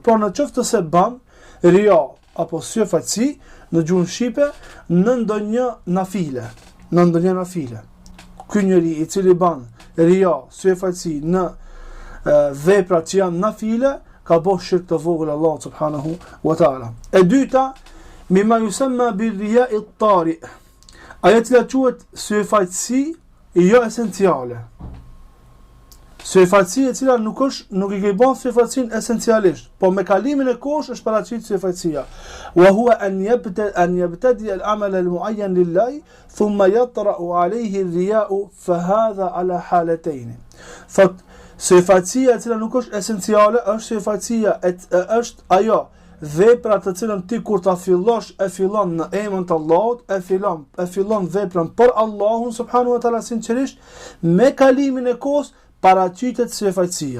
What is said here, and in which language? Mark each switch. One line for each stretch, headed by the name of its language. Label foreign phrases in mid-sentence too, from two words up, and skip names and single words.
Albanian: Pra, në qoftë se ban ria apo syfaqësi në gjuhën shqipe në ndonjë nafile, ky njeri i cili ban ria syfaqësi në vepra që janë nafile, ka bërë shirk të vogël Allah
Arabic: سبحانه وتعالى.
Albanian: E dyta,
Arabic: مما يسمى بالرياء الطارئ.
Albanian: Ajo që quhet syfaqësi jo esenciale. Syfaqësia e cila nuk i ke bën syfaqësin esencialisht, po me kalimin e kohës është paraqit syfaqësia.
Arabic: وهو أن يبتدئ العمل المعين لله ثم يطرأ عليه الرياء فهذا على حالتين.
Albanian: Thot syfaqësia e cila nuk është esenciale është syfaqësia është ajo vepra të cilën ti kur ta fillosh e fillon në emrin të Allahut, e fillon veprën për Allahun
Arabic: سبحانه وتعالى
Albanian: sinqerisht, me kalimin e kohës paraqitet syfaqësia.